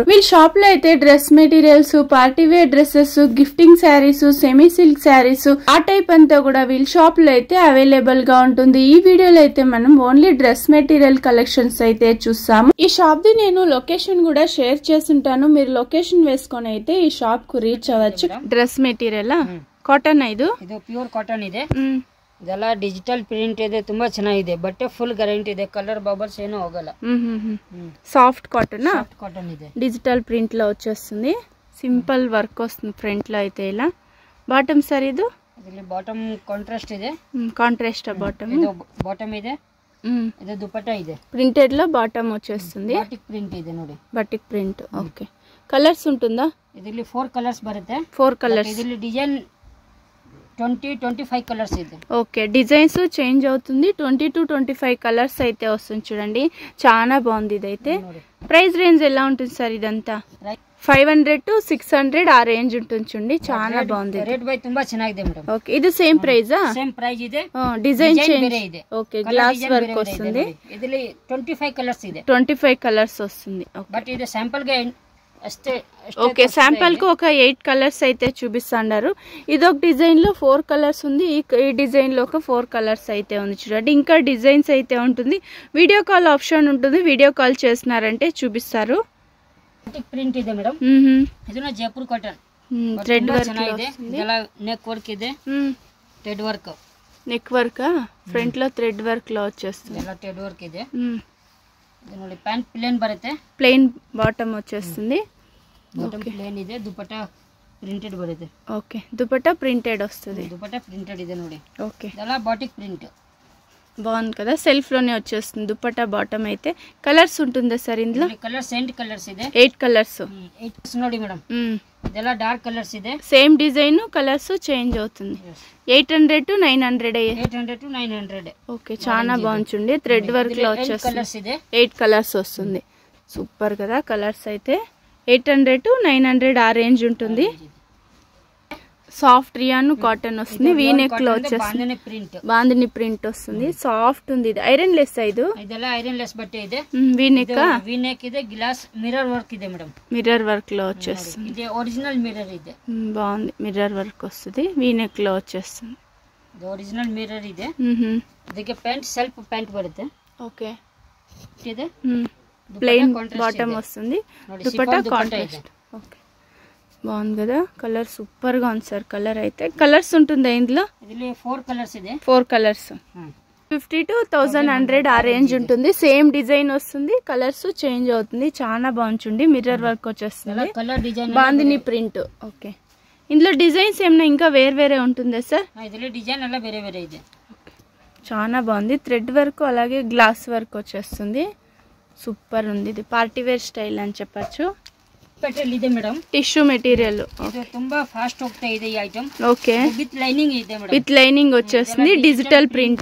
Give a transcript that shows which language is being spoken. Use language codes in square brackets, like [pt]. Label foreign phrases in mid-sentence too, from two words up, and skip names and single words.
[te] వీళ్ళ షాప్ లో అయితే [en] dress materials, party wear dresses, gifting sarees, semi silk sarees [te] ఆ టైప్ అంతా కూడా వీళ్ళ షాప్ లో అయితే అవైలబుల్ గా ఉంటుంది. ఈ వీడియోలో అయితే మనం ఓన్లీ [en] dress material collections [te] అయితే చూస్తాము. ఈ షాప్ ది నేను లొకేషన్ కూడా షేర్ చేస్తుంటాను. మీరు లొకేషన్ వేసుకొని అయితే ఈ షాప్ కు రీచ్ అవ్వచ్చు. [en] dress material [kn] ಕಾಟನ್ ಇದು [en] pure cotton [kn] ಇದೆ. ಇದೆಲ್ಲ [en] digital print [kn] ಇದೆ, ತುಂಬಾ ಚೆನ್ನಾಗಿದೆ. ಬಟ್ಟೆ ಫುಲ್ ಗ್ಯಾರಂಟಿ ಇದೆ, [en] colour bubbles [kn] ಏನೂ ಹೋಗಲ್ಲ. [en] soft cotton [kn] కాటన్ ಇದೆ. [en] digital print [te] లో వచ్చేస్తుంది. [en] simple work [te] వస్తుంది ఫ్రంట్ లో అయితే. ఇలా బాటమ్ సార్ ఇది [en] bottom contrast [kn] ಇದೆ. [en] contrast bottom. [kn] ಇದು ಬಾಟಮ್ ಇದೆ. ಇದು ದುಪಟ್ಟಾ ಇದೆ. [te] ప్రింటెడ్ లో బాటమ్ వచ్చేస్తుంది. [en] batik print [kn] ಇದೆ ನೋಡಿ. [en] batik print. [te] ఓకే. కలర్స్ ఉంటుందా? [kn] ಇದರಲ್ಲಿ 4 కలర్స్ ಬರುತ್ತೆ. [te] 4 కలర్స్. [kn] ಇದರಲ್ಲಿ ಡಿಸೈನ್ 20-25 కలర్స్ ಇದೆ. [te] ఓకే. డిజైన్స్ చేంజ్ అవుతుంది. 20 to 25 కలర్స్ అయితే వస్తుంది చూడండి. చాలా బాగుంది ఇదైతే. [en] price range [te] ఎలా ఉంటుంది సార్ ఇదంతా? 500 to 600 ఆ రేంజ్ ఉంటుంది చూడండి. చాలా బాగుంది. [kn] రేట్ బై ತುಂಬಾ ಚೆನ್ನಾಗಿದೆ ಮೇಡಂ. [te] ఓకే. ఇది సేమ్ ప్రైజా? [en] same price [kn] ಇದೆ. [en] design change [te] ಇದೆ. ఓకే. [en] glass work [te] వస్తుంది. [kn] ಇದರಲ್ಲಿ 25 కలర్స్ ಇದೆ. [te] 25 కలర్స్ వస్తుంది. ఓకే. బట్ ఇది శాంపుల్ గా అస్తే. ఓకే. శాంపుల్ కు ఒక 8 కలర్స్ అయితే చూపిస్తున్నారు. ఇదొక డిజైన్ లో 4 కలర్స్ ఉంది. ఈ డిజైన్ లో ఒక 4 కలర్స్ అయితే ఉంది చూడండి. ఇంకా డిజైన్స్ అయితే ఉంటుంది. [en] video call option [te] ఉంటుంది. వీడియో కాల్ చేస్తున్నారంటే చూపిస్తారు. [kn] ಪ್ರಿಂಟ್ ಇದೆ ಮೇಡಂ. ಇದನ್ನ [en] Jaipur cotton thread work [kn] ಇದೆ. ಇದೆಲ್ಲ [en] neck work [kn] ಇದೆ. [en] thread work. neck work front [te] లో [en] thread work [te] లో వచ్చేస్తుంది. [kn] ಎಲ್ಲ [en] thread work [kn] ಇದೆ. ఇది ನೋಡಿ ప్యాంట్ ప్లేన్ బರುತ್ತೆ. [en] plain bottom [te] వచ్చేస్తుంది. [en] bottom plain [kn] ಇದೆ. [en] dupatta printed [kn] బರುತ್ತೆ. [te] ఓకే. [en] dupatta printed [te] వస్తుంది. [en] dupatta printed [kn] ಇದೆ ನೋಡಿ. [te] ఓకే. [kn] ಇದೆಲ್ಲ [en] batik print. [te] బాగుంది కదా. సెల్ఫ్ లోనే వచ్చేస్తుంది. దుపట్టా బాటమ్ అయితే. కలర్స్ ఉంటుందా సార్ ఇందులో? [kn] కలర్స్ 8 కలర్స్ ಇದೆ. [te] 8 కలర్స్. [kn] 8 ನೋಡಿ మేడం. ಇದೆಲ್ಲ [en] dark colours [kn] ಇದೆ. [en] same design, [te] కలర్స్ చేంజ్ అవుతుంది. 800 to 900. 800 to 900. ఓకే. చాలా బాగుంది. థ్రెడ్ వర్క్ లో వచ్చేస్తుంది. 8 కలర్స్ వస్తుంది. సూపర్ కదా. కలర్స్ అయితే 800 to 900 ఆ రేంజ్ ఉంటుంది. [en] soft rayon cotton [te] వస్తుంది. [en] V neck [te] లో వచ్చేస్తుంది. బాందిని ప్రింట్ వస్తుంది. సాఫ్ట్ ఉంది. ఇది [en] ironless. [kn] ಇದೆಲ್ಲ ಐರನ್ ಲೆಸ್ ಬಟ್ಟೆ ಇದೆ. [en] V neck. V neck [kn] ಇದೆ. [en] glass mirror work [kn] ಇದೆ ಮೇಡಂ. [en] mirror work [te] లో వచ్చేస్తుంది. [kn] ఇది [en] original mirror [kn] ಇದೆ. [te] బాగుంది. [en] mirror work [te] వస్తుంది. [en] V neck [te] లో వచ్చేస్తుంది. [kn] ఇది [en] original mirror [kn] ಇದೆ. ಇದಕ್ಕೆ ಪ್ಯಾಂಟ್ [en] self pant [kn] ಬರುತ್ತೆ. [te] ఓకే. [kn] ಇದೆ. [en] plain bottom [te] వస్తుంది. [en] dupatta contrast. [te] ఓకే. బాగుంది కదా. కలర్ సూపర్ గా ఉంది సార్. కలర్ అయితే కలర్స్ ఉంటుందా ఇందులో? [kn] 4 కలర్స్ ಇದೆ. [te] 4 కలర్స్. 50 to 1100 ఆ రేంజ్ ఉంటుంది. [en] same design [te] వస్తుంది. కలర్స్ చేంజ్ అవుతుంది. చాలా బాగుంటుంది. [en] mirror work [te] వచ్చేస్తుంది. [en] colour design [te] బాందిని ప్రింట్. ఓకే. ఇందులో డిజైన్స్ ఏమైనా ఇంకా వేరే ఉంటుందా సార్? [kn] ಇದರಲ್ಲಿ డిజైన్ ಎಲ್ಲ ಬೇರೆ ಇದೆ. [te] చాలా బాగుంది. [en] thread work [te] అలాగే [en] glass work [te] వచ్చేస్తుంది. సూపర్ ఉంది. ఇది [en] party wear style [te] అని చెప్పచ్చు. [kn] మెటీరియల్ ಇದೆ ಮೇಡಂ. [en] tissue material. [kn] ఇది ತುಂಬಾ ఫాస్ట్ ಹೋಗ್ತಾ ಇದೆ ಈ ಐಟಂ. [te] ఓకే. [en] with lining [kn] ಇದೆ ಮೇಡಂ. [en] with lining [te] వచ్చేస్తుంది. [en] digital print